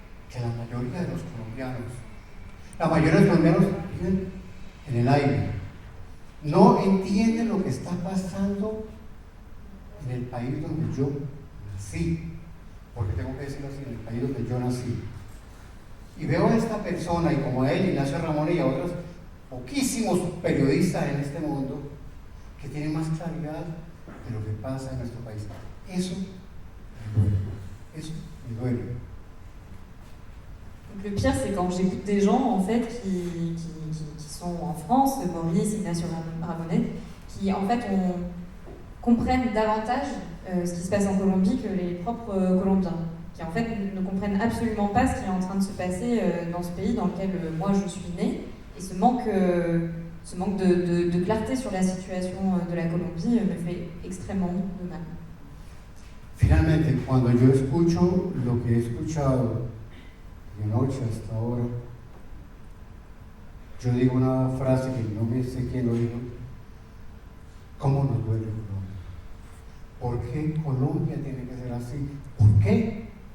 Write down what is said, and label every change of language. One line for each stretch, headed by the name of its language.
Spanish: que la mayoría de los colombianos, la mayoría de los colombianos viven en el aire, no entienden lo que está pasando en el país donde yo nací, porque tengo que decirlo así, en el país donde yo nací. Y veo a esta persona, y como a él, Ignacio Ramón y a otros poquísimos periodistas en este mundo, que tienen más claridad de lo que pasa en nuestro país. Eso me duele. Eso me duele.
French: Donc le pire, c'est quand j'écoute des gens en fait qui sont en France, Maurice, Ignacio Ramonet, qui en fait comprennent davantage ce qui se passe en Colombie que les propres Colombiens, qui en fait ne comprennent absolument pas ce qui est en train de se passer dans ce pays dans lequel moi je suis née, et ce manque de clarté sur la situation de la Colombie me fait extrêmement de mal.
Spanish: Finalmente, cuando yo escucho lo que he escuchado de noche hasta ahora, yo digo una frase que no me sé quién lo dijo: ¿cómo nos duele Colombia? ¿Por qué Colombia tiene que ser así? ¿Por qué?